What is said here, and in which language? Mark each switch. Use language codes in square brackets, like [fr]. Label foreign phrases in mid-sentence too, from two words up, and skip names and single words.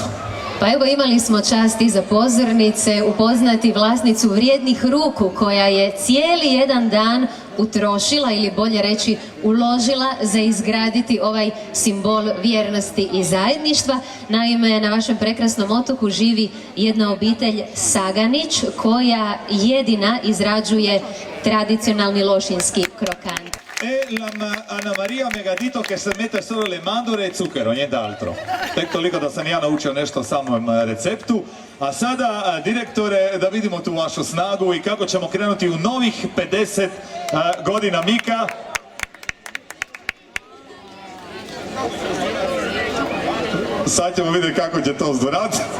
[hr] Pa evo, imali smo čast iza pozornice upoznati vlasnicu vrijednih ruku koja je cijeli jedan dan utrošila, ili bolje reći uložila, za izgraditi ovaj simbol vjernosti i zajedništva. Naime, na vašem prekrasnom otoku živi jedna obitelj Saganić koja jedina izrađuje tradicionalni lošinski krokant. [it] Ana Maria mi ga dito che se mette solo le mandorle e zucchero, niente altro. [hr] Tek toliko da sam ja naučio nešto o samom receptu. A sada, direktore, da vidimo tu vašu snagu i kako ćemo krenuti u novih 50 godina Mika. Sad ćemo vidjeti kako će to zdorati.